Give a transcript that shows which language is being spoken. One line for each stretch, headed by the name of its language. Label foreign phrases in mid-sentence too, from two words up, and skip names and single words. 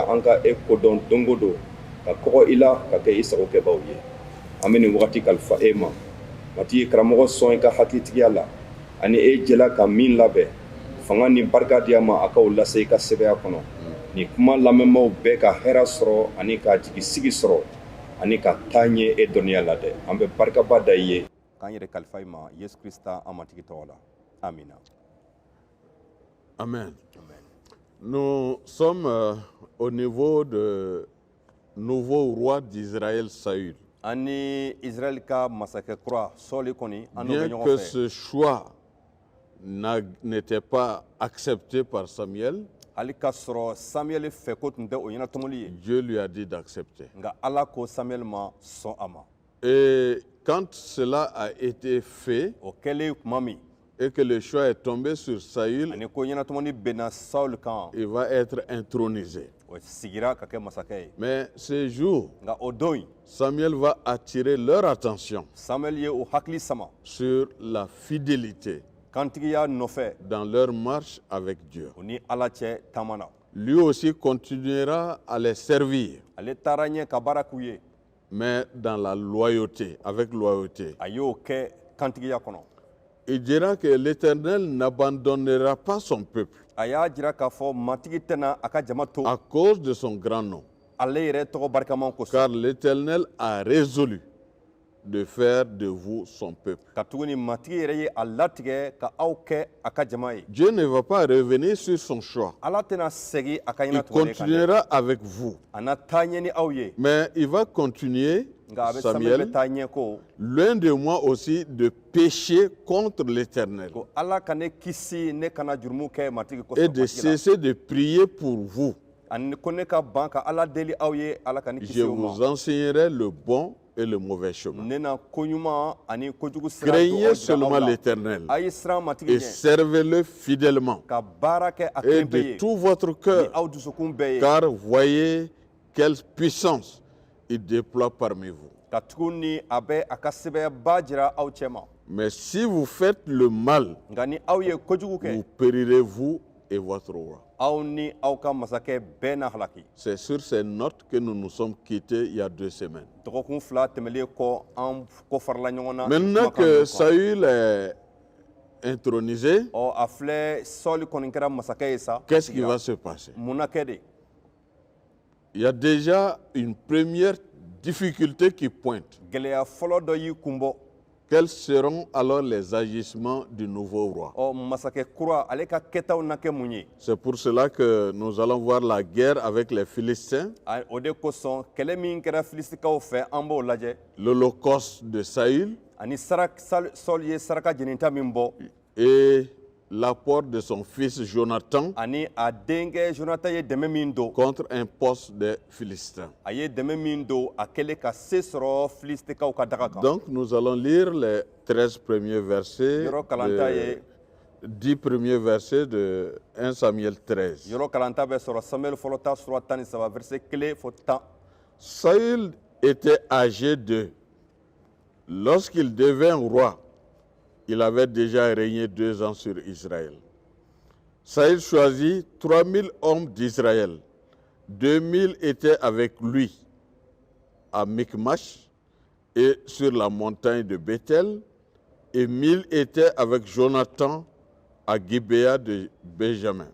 Bambara: an ka e kodɔn dongo don ka kɔgɔ I la ka kɛ I sagokɛbaw ye an bɛ nin wagati kalifa e ma matigi karamɔgɔ sɔn I ka hakilitigiya la ani e jɛla ka min labɛn fanga ni barika di a ma a k'o lase I ka sɛbɛya kɔnɔ ni kuma lamɛnbaaw bɛɛ ka hɛrɛ sɔrɔ ani ka jigisigi sɔrɔ ani ka taa ɲɛ e dɔnniya la dɛ an bɛ barikaba da I ye k'an yɛrɛ kalifa I ma Yesu Krista an matigi tɔgɔ la amina. Amen.
French: Nous sommes au niveau de nouveau roi d'Israël, Saül.
Bambara: Ani Israël ka masakɛ kura sɔli kɔni an n'o bɛ
French: Bien
Bambara: ɲɔgɔn
French: que
Bambara: fɛ.
French: ce choix n'était pas accepté par Samuel,
Bambara: hali ka sɔrɔ Samuel fɛ ko tun tɛ o ɲɛnatɔmɔli ye
French: Dieu lui a dit d'accepter.
Bambara: nka Ala ko Samuel ma sɔn a ma.
French: Et quand cela a été fait
Bambara: o kɛlen tuma min
French: et que le choix est tombé sur Saül,
Bambara: ani ko ɲɛnatɔmɔli bɛnna Saul kan
French: il va être intronisé.
Bambara: o sigira ka kɛ masakɛ ye
French: Mais ce jour,
Bambara: nka o don in
French: Samuel va attirer leur attention
Bambara: Samuel ye o hakili sama
French: sur la fidélité
Bambara: kantigiya nɔfɛ
French: dans leur marche avec Dieu.
Bambara: o ni Ala cɛ taama na
French: Lui aussi continuera à les servir,
Bambara: ale taara ɲɛ ka baara k'u ye
French: mais dans la loyauté, avec loyauté.
Bambara: a y'o kɛ kantigiya kɔnɔ
French: Il dira que l'Éternel n'abandonnera pas son peuple
Bambara: a y'a jira k'a fɔ matigi tɛna a ka jama to
French: à cause de son grand nom,
Bambara: ale yɛrɛ tɔgɔ barikaman kosɔn
French: car l'Éternel a résolu de faire de vous son peuple.
Bambara: ka tuguni matigi yɛrɛ ye a latigɛ ka aw kɛ a ka jama ye
French: Dieu ne va pas revenir sur son choix.
Bambara: Ala tɛna segi a ka
French: Il
Bambara: ɲɛna tuguni kan dɛ
French: continuera avec vous.
Bambara: a na taa ɲɛ ni aw ye
French: Mais il va continuer,
Bambara: nka a bɛ Samuel bɛ Samuel, taa ɲɛ ko
French: loin de moi aussi de pécher contre l'Éternel
Bambara: ko Ala ka ne kisi ne kana jurumu kɛ matigi
French: et
Bambara: kosɔn
French: de
Bambara: matigi la
French: cesser de prier pour vous.
Bambara: ani ko ne ka ban ka Ala deli aw ye Ala ka ne
French: Je
Bambara: kisi o ma
French: vous enseignerai le bon et le mauvais chemin.
Bambara: ne na koɲuman ani kojugu sira don aw
French: Craignez
Bambara: jira aw
French: seulement
Bambara: la
French: l'Éternel
Bambara: a ye siran matigi
French: et
Bambara: ɲɛ
French: servez-le fidèlement
Bambara: ka baara kɛ a
French: et
Bambara: kelen pe
French: de
Bambara: ye
French: tout votre
Bambara: ni
French: cœur,
Bambara: aw dusukun bɛɛ ye
French: car voyez quelle puissance il déploie parmi vous.
Bambara: ka tuguni a bɛ a ka sɛbɛyaba jira aw cɛ ma
French: Mais si vous faites le mal,
Bambara: nka ni aw ye kojugu kɛ
French: vous périrez vous et votre roi.
Bambara: aw ni aw ka masakɛ bɛɛ na halaki
French: C'est sur ces notes que nous nous sommes quittés il y a 2 semaines.
Bambara: dɔgɔkun fila tɛmɛlen kɔ an ko farala ɲɔgɔn na
French: Maintenant
Bambara: kumakan
French: que
Bambara: ninnu kɔ.
French: Saül est intronisé,
Bambara: ɔ a filɛ sɔli kɔni kɛra masakɛ ye sa
French: qu'est-ce qui va se passer?
Bambara: mun na kɛ de
French: Il y a déjà une première difficulté qui pointe.
Bambara: gɛlɛya fɔlɔ dɔ y'i kun bɔ.
French: Quels seront alors les agissements du nouveau roi?
Bambara: Masakɛ kura ale ka kɛtaw na kɛ mun ye?
French: C'est pour cela que nous allons voir la guerre avec les Philistins,
Bambara: O de kosɔn kɛlɛ min kɛra filistikaw fɛ an b'o lajɛ.
French: l'holocauste de Saül
Bambara: Ani Sɔli ye saraka jɛninta min bɔ.
French: et l'apport de son fils Jonathan
Bambara: Ani a denkɛ Jonathan ye dɛmɛ min don.
French: contre un poste des Philistins.
Bambara: A ye dɛmɛ min don a kɛlen ka se sɔrɔ filistikaw ka daga kan.
French: Donc nous allons lire les 13 premiers versets,
Bambara: Yɔrɔ kalanta ye
French: 10 premiers versets de 1 Samuel 13.
Bambara: yɔrɔ kalanta bɛ sɔrɔ Samuel fɔlɔ ta sura 13 verset 1 fɔ 10.
French: Saül était âgé de. Lorsqu'il devint roi, il avait déjà régné 2 ans sur Israël. Saül choisit 3000 hommes d'Israël. 2000 étaient avec lui à Michmash et sur la montagne de Bethel, et 1000 étaient avec Jonathan à Gibéa de Benjamin.